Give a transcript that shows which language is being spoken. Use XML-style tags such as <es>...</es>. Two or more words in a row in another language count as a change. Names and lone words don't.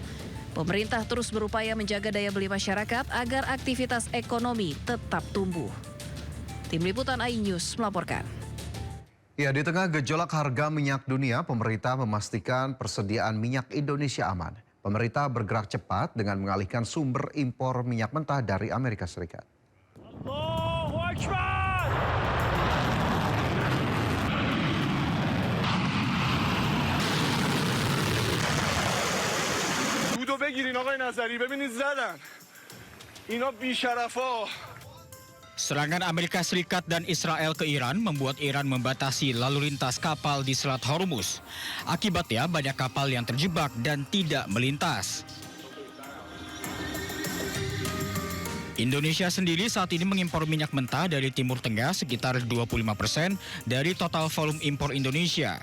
<id>Pemerintah terus berupaya menjaga daya beli masyarakat agar aktivitas ekonomi tetap tumbuh. Tim Liputan iNews melaporkan. Ya, di tengah gejolak harga minyak dunia, pemerintah memastikan persediaan minyak Indonesia aman. Pemerintah bergerak cepat dengan mengalihkan sumber impor minyak mentah dari Amerika Serikat.</id> <fa>بودو بگیرین آقای نظری ببینید زدن اینا بیشرفا.</fa> <id>Serangan Amerika Serikat dan Israel ke Iran membuat Iran membatasi lalu lintas kapal di Selat Hormuz. Akibatnya banyak kapal yang terjebak dan tidak melintas. Indonesia sendiri saat ini mengimpor minyak mentah dari Timur Tengah sekitar 25% dari total volume impor Indonesia.</id>